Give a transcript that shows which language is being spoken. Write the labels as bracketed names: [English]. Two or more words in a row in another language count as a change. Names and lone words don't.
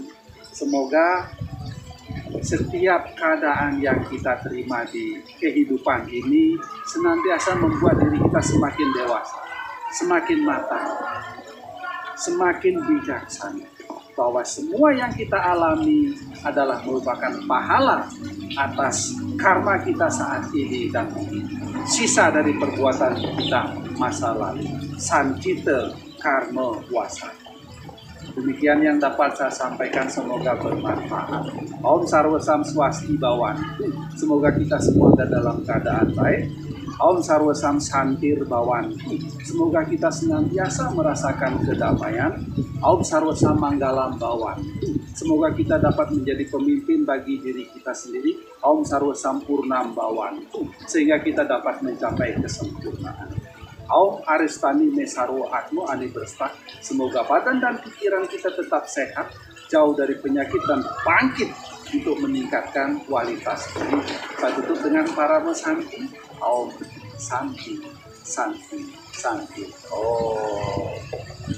[Indonesian] Semoga setiap keadaan yang kita terima di kehidupan ini senantiasa membuat diri kita semakin dewasa, semakin matang, semakin bijaksana. Bahwa semua yang kita alami adalah merupakan pahala atas karma kita saat ini dan sisa dari perbuatan kita masa lalu. [Sanskrit] Sancita karma wasa. [Indonesian] Demikian yang dapat saya sampaikan, semoga bermanfaat. [Sanskrit] Om Sarwa Sam Swasti Bawan. [Indonesian] Semoga kita semua ada dalam keadaan baik. [Sanskrit] Om Sarwa Sam Santir Bawan. [Indonesian] Semoga kita senantiasa merasakan kedamaian. [Sanskrit] Om Sarwa Sam Manggalam Bawan. [Indonesian] Semoga kita dapat menjadi pemimpin bagi diri kita sendiri. [Sanskrit] Om Sarwa Sam Purnam Bawan. [Indonesian] Sehingga kita dapat mencapai kesempurnaan. [Sanskrit] Aum Aristani Mesaro Atmo Ani Berstak. [Indonesian] Semoga badan dan pikiran kita tetap sehat, jauh dari penyakit dan bangkit untuk meningkatkan kualitas hidup. Saya tutup dengan para Santi. [Sanskrit] Aum Santi. Santi. Oh,